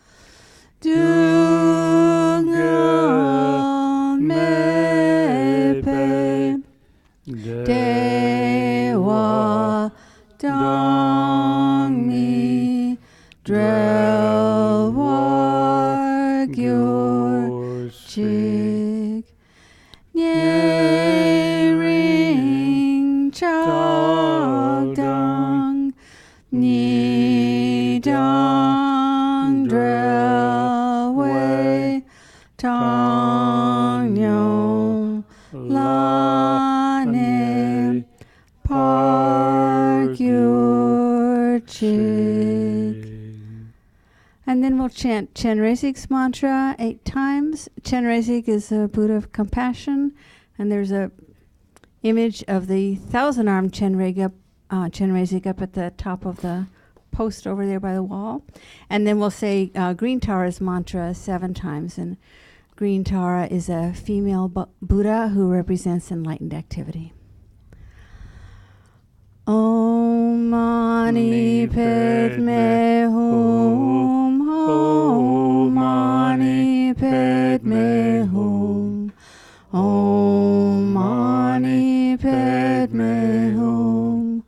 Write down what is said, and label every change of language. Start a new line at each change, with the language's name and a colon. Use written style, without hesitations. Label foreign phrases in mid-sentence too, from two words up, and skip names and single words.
Tibetan: སྡུག་བསྔལ་ མེད་པའི་ བདེ་བ་ དང་ མི་ འབྲལ་བ་ གྱུར་ཅིག ཉེ་རིང་ ཆགས་ སྡང་ གཉིས་ དང་ བྲལ་བའི་ བཏང་སྙོམས་ ལ་ གནས་པར་ གྱུར་ཅིག.
English: And And then we'll chant Chenrezig's mantra 8 times. Chenrezig is a Buddha of compassion, and there's a image of the 1,000-armed Chenrezig up at the top of the post over there by the wall. And then we'll say Green Tara's mantra 7 times. And Green Tara is a female Buddha who represents enlightened activity.
Sanskrit: ॐ मणि पद्मे हूँ. ॐ मणि पद्मे हूँ. ॐ मणि पद्मे हूँ.